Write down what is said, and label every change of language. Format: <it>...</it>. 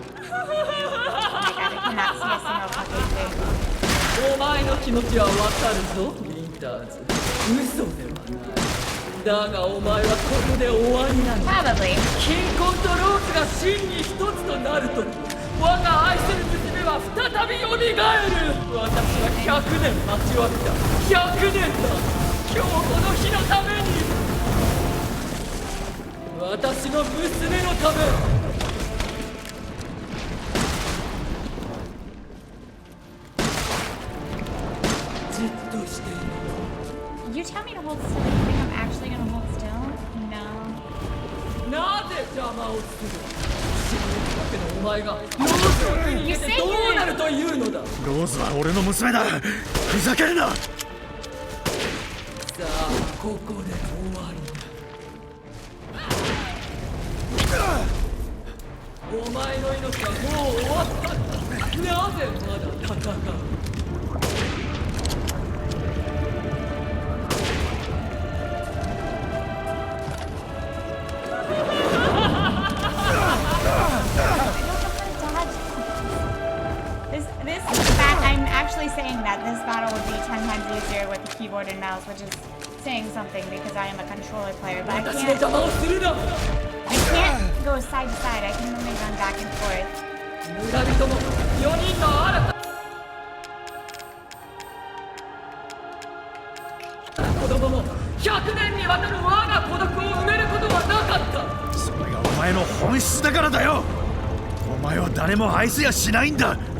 <en>Oh my god, I cannot see a single fucking thing.</en> <ja>お前の気持ちはわかるぞウィンターズ嘘ではないだがお前はここで終わりなんだ</ja> <en>Probably.</en> <ja>金婚とローズが真に一つとなるとき我が愛する娘は再びよみがえる私は100年待ちわびた100年だ今日この日のために私の娘のためじっとしている</ja> <en>Did you tell me to hold still? You think I'm actually gonna hold still? No.</en> <ja>なぜ邪魔をする死ぬだけのお前がローズを手に入れてどうなるというのだローズは俺の娘だふざけるなさあここで終わりだお前の命はもう終わったんだなぜまだ戦う</ja> <en>This I'm actually saying that this battle would be 10 times easier with the keyboard and mouse, which is saying something because I am a controller player, but I</en> <ja>私の</ja> <en>can't</en> <ja>邪魔をするな</ja> <en>go side to side. I can only run back and forth.</en> <ja>村人も4人の新たな子供も100年にわたる我が孤独を埋めることはなかったそれがお前の本質だからだよお前は誰も愛せやしないんだ</ja>